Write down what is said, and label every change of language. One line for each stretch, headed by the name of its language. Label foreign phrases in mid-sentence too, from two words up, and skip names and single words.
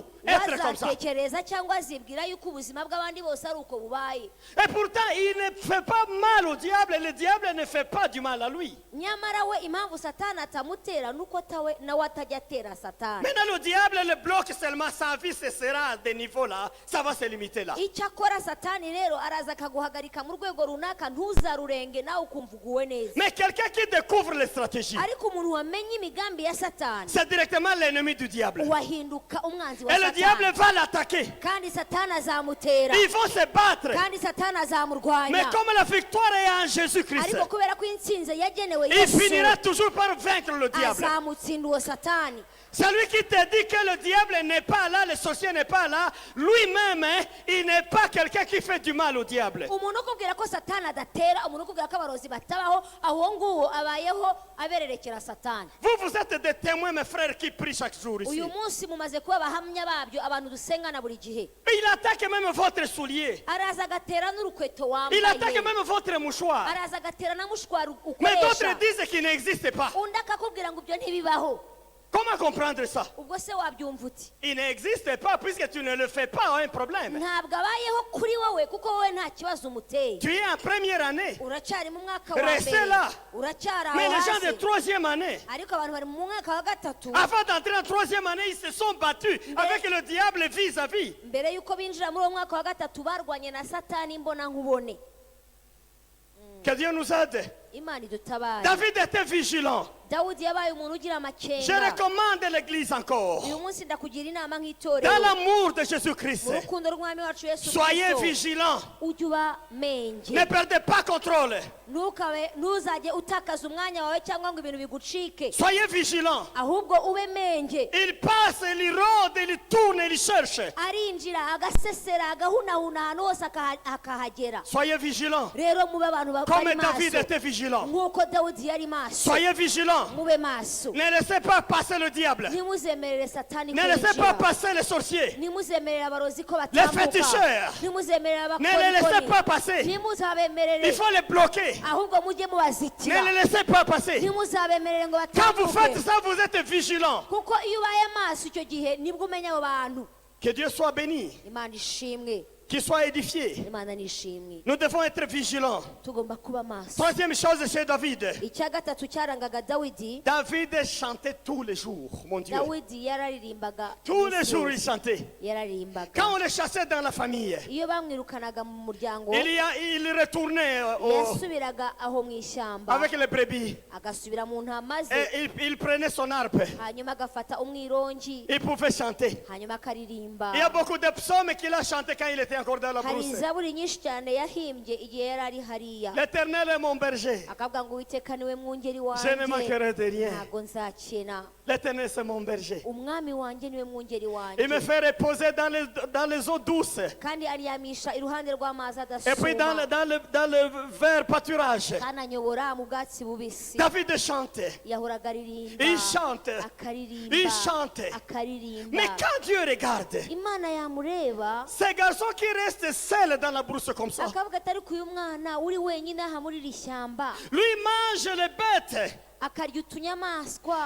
French: Être comme ça.
Kinyarwanda: azatekereza cyangwa azibwira yuko ubuzima bw'abandi bose ari uko bubaye.
French: Et pourtant, il ne fait pas mal au diable. Et le diable ne fait pas du mal à lui.
Kinyarwanda: nyamara we impamvu satani atamutera nuko nawe atajya atera satani.
French: Maintenant, le diable le bloque seulement. Sa vie, ce sera à des niveaux là. Ça va se limiter là.
Kinyarwanda: icyo akora satani rero araza akaguhagarika mu rwego runaka ntuzarurenge nawe ukumva uguwe neza.
French: Mais quelqu'un qui découvre les stratégies,
Kinyarwanda: ariko umuntu wamenye imigambi ya satani
French: c'est directement l'ennemi du diable.
Kinyarwanda: wahinduka umwanzi wa
French: Et le diable
Kinyarwanda: satani,
French: va l'attaquer.
Kinyarwanda: kandi satani azamutera,
French: Ils vont se battre.
Kinyarwanda: kandi satani
French: Mais
Kinyarwanda: azamurwanya.
French: comme la victoire est en Jésus-Christ,
Kinyarwanda: ariko kubera ko intsinzi yagenewe
French: il
Kinyarwanda: yesu,
French: finira toujours par vaincre le diable.
Kinyarwanda: azamutsinda uwo satani.
French: Celui qui te dit que le diable n'est pas là, le sorcier n'est pas là, lui-même, hein, il n'est pas quelqu'un qui fait du mal au diable.
Kinyarwanda: umuntu ukubwira ko satani adatera, umuntu ukubwira ko abarozi batabaho, aho nguwo abayeho abererekera satani.
French: Vous êtes des témoins, mes frères, qui prient chaque jour ici.
Kinyarwanda: uyu munsi mumaze kuba abahamya babyo, abantu dusengana buri gihe.
French: Il attaque même votre soulier.
Kinyarwanda: araza agatera n'urukweto
French: Il attaque
Kinyarwanda: wambaye,
French: même votre mouchoir.
Kinyarwanda: araza agatera na mushwari
French: Mais d'autres
Kinyarwanda: ukoresha,
French: disent qu'il n'existe pas.
Kinyarwanda: undi akakubwira ngo ibyo ntibibaho.
French: Comment comprendre ça?
Kinyarwanda: ubwo se wabyumva uti?
French: Il n'existe pas puisque tu ne le fais pas, un problème.
Kinyarwanda: ntabwo abayeho kuri wowe kuko wowe nta kibazo umuteye.
French: Tu es en première année.
Kinyarwanda: uracyari mu mwaka wa
French: Restez
Kinyarwanda: mbere,
French: là.
Kinyarwanda: uracyari
French: Mais
Kinyarwanda: aho
French: les gens de
Kinyarwanda: hasi.
French: troisième année,
Kinyarwanda: ariko abantu bari mu mwaka wa gatatu,
French: avant d'entrer en troisième année, ils se sont battus avec le diable vis-à-vis.
Kinyarwanda: mbere y'uko binjira muri uwo mwaka wa gatatu barwanye na satani imbona nkubone.
French: Que Dieu nous aide.
Kinyarwanda: imana idutabare.
French: David était vigilant.
Kinyarwanda: dawudi yabaye umuntu ugira
French: Je
Kinyarwanda: amakenga.
French: recommande l'église encore.
Kinyarwanda: uyu munsi ndakugira inama
French: Dans
Kinyarwanda: nk'itorero,
French: l'amour de
Kinyarwanda: mu
French: Jésus-Christ,
Kinyarwanda: rukundo rw'umwami wacu yesu
French: soyez
Kinyarwanda: kristo,
French: vigilants.
Kinyarwanda: ujye uba menge.
French: Ne perdez pas contrôle.
Kinyarwanda: ntuzajye utakaza umwanya wawe cyangwa ngo ibintu bigucike,
French: Soyez vigilants.
Kinyarwanda: ahubwo ube menge.
French: Il passe, il rôde, il tourne, il cherche.
Kinyarwanda: arinjira agasesera agahunahuna ahantu hose akahagera.
French: Soyez vigilants.
Kinyarwanda: rero mube abantu bari
French: Comme David
Kinyarwanda: maso
French: était vigilant.
Kinyarwanda: nk'uko dawudi yari maso.
French: Soyez vigilants. vigilants.
Kinyarwanda: mube maso
French: Ne laissez pas passer le diable.
Kinyarwanda: ntimuzemerere satani
French: Ne laissez pas
Kinyarwanda: kwinjira
French: passer les sorciers.
Kinyarwanda: ntimuzemerere abarozi ko
French: Les
Kinyarwanda: batambuka
French: féticheurs.
Kinyarwanda: ntimuzemerere
French: Ne les laissez
Kinyarwanda: abakorikori
French: pas passer.
Kinyarwanda: ntimuzabemerere
French: Il faut les bloquer.
Kinyarwanda: ahubwo mujye
French: Ne
Kinyarwanda: mubazitira
French: les laissez pas passer.
Kinyarwanda: ntimuzabemerere ngo
French: Quand vous faites
Kinyarwanda: batambuke
French: ça, vous êtes vigilants.
Kinyarwanda: kuko iyo ubaye maso icyo gihe nibwo umenya abo bantu
French: Que Dieu soit béni,
Kinyarwanda: imana ishimwe
French: qu'il soit édifié.
Kinyarwanda: imana nishimwe
French: Nous devons être vigilants.
Kinyarwanda: tugomba kuba maso
French: Troisième chose chez David.
Kinyarwanda: icya gatatu cyarangaga dawidi
French: David chantait tous les jours, mon Dieu.
Kinyarwanda: dawidi yararirimbaga
French: Tous les
Kinyarwanda: iminsi
French: jours, il
Kinyarwanda: yose.
French: chantait.
Kinyarwanda: yararirimbaga
French: Quand on le chassait dans la famille,
Kinyarwanda: iyo bamwirukanaga mu muryango
French: il retournait
Kinyarwanda: yasubiraga aho mu ishyamba
French: avec les brebis.
Kinyarwanda: agasubira mu ntama ze
French: Et il prenait son harpe.
Kinyarwanda: hanyuma agafata umwirongi
French: Il pouvait chanter.
Kinyarwanda: hanyuma akaririmba
French: Il y a beaucoup de psaumes qu'il a chantés quand il était encore dans la
Kinyarwanda: hari
French: brousse.
Kinyarwanda: izaburi nyinshi cyane yahimbye igihe yari ari hariya
French: L'Éternel est mon berger.
Kinyarwanda: akavuga ngo uwiteka niwe mwungeri
French: Je ne
Kinyarwanda: wanjye
French: manquerai de rien.
Kinyarwanda: ntabwo nzakena
French: L'Éternel, c'est mon berger.
Kinyarwanda: umwami wanjye niwe mwungeri
French: Il me
Kinyarwanda: wanjye
French: fait reposer dans les eaux douces.
Kinyarwanda: kandi aryamisha iruhande rw'amazi
French: Et puis dans
Kinyarwanda: adasuma
French: le vert pâturage.
Kinyarwanda: kandi anyobora mu bwatsi bubisi
French: David chante.
Kinyarwanda: yahoraga aririmba
French: Il chante.
Kinyarwanda: akaririmba
French: Il chante.
Kinyarwanda: akaririmba
French: Mais quand Dieu regarde,
Kinyarwanda: imana yamureba
French: ces garçons qui restent seuls dans la brousse comme ça,
Kinyarwanda: akavuga atari ku uyu mwana uri wenyine aha muri iri shyamba
French: lui mange les bêtes.
Kinyarwanda: akarya utunyamaswa